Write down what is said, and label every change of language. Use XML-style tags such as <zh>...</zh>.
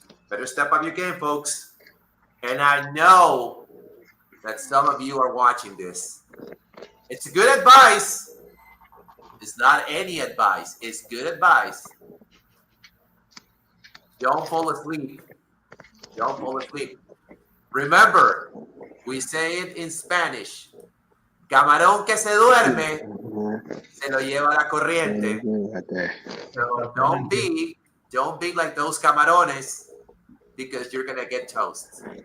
<en>Better step up your game, folks. And I know that some of you are watching this. It's good advice. It's not any advice. It's good advice. Don't fall asleep. Don't fall asleep. Remember, we say it in Spanish.</en> <es>Camarón que se duerme, se lo lleva la corriente.</es> <en>So don't be like those camarones, because you're going to get toast.</en>